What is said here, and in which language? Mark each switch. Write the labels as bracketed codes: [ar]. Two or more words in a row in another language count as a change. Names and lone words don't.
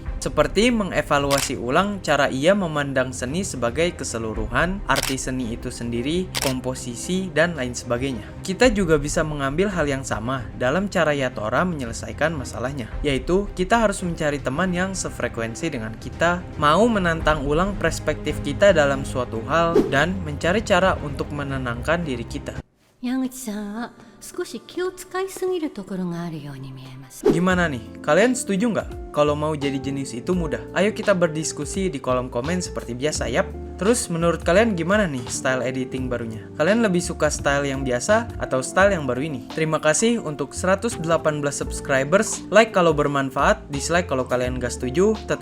[id] Seperti mengevaluasi ulang cara ia memandang seni sebagai keseluruhan, arti seni itu sendiri, komposisi, dan lain sebagainya. Kita juga bisa mengambil hal yang sama dalam cara Yatora menyelesaikan masalahnya, yaitu kita harus mencari teman yang sefrekuensi dengan kita, mau menantang ulang perspektif kita dalam suatu hal, dan mencari cara untuk menenangkan diri kita. [ja] 矢口さんは少し気を使いすぎるところがあるように見えます。 [id] Gimana nih? Kalian setuju nggak kalau mau jadi jenius itu mudah? Ayo kita berdiskusi di kolom komen seperti biasa, yap. Terus menurut kalian gimana nih [en] style editing [id] barunya? Kalian lebih suka style yang biasa atau style yang baru ini? Terima kasih untuk 118 subscribers. Like kalau bermanfaat, dislike kalau kalian nggak setuju.